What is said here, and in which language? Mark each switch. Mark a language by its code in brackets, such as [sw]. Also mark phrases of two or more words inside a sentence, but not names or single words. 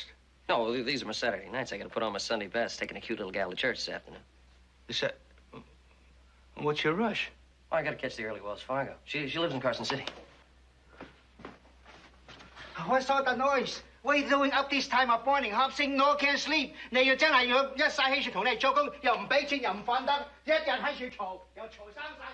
[en] No, well, these are my Saturday nights. I got to put on my Sunday best, taking a cute little gal to church this afternoon. What's your rush? Oh, I got to catch the early Wells Fargo. She lives in Carson City. What's all the noise? What are you doing up this time of morning? 瞌醒 no can't sleep. [yue] 你要真係要一晒起床同你做工，又唔俾錢又唔瞓得，一日喺處嘈，又嘈生晒。